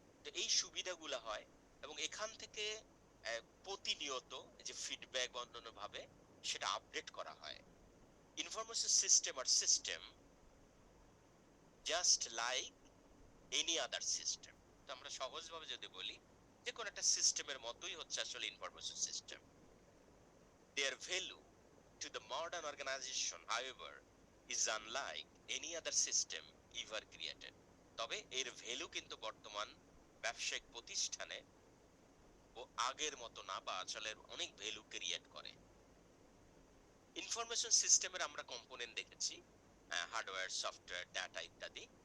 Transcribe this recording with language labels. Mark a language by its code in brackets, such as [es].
[bn] তো এই সুবিধাগুলো হয়, এবং এখান থেকে প্রতিনিয়ত যে ফিডব্যাক বা অন্যান্য ভাবে সেটা আপডেট করা হয়। [en] Information system are system just like any other system. [bn] তো আমরা সহজভাবে যদি বলি, যে কোনো একটা সিস্টেমের মতোই হচ্ছে আসলে information system. [en] Their value to the modern organization, however, is unlike any other system ever created. [bn] তবে এর ভ্যালু কিন্তু বর্তমান ব্যবসায়িক প্রতিষ্ঠানে ও আগের মতো না, বা আসলে অনেক ভ্যালু ক্রিয়েট করে। ইনফরমেশন সিস্টেমের আমরা কম্পোনেন্ট দেখেছি, হার্ডওয়্যার, সফটওয়্যার, ডাটা ইত্যাদি।